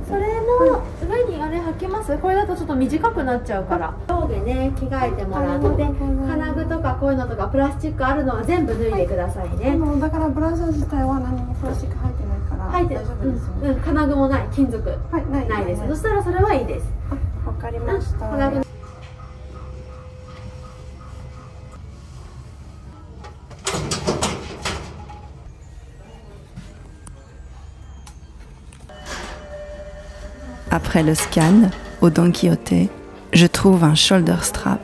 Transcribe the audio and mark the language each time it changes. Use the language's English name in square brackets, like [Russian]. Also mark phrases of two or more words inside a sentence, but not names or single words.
[Japanese] それの上にあれ履けます？これだとちょっと短くなっちゃうから。上下ね着替えてもらって、金具とかこういうのとかプラスチックあるのは全部脱いでくださいね。だからブラジャー自体は何もプラスチック入ってないから大丈夫ですよね。金具もない、金属ないです。そしたらそれはいいです。わかりました。 [French] Après le scan, au Don Quijote, je trouve un [English] shoulder strap.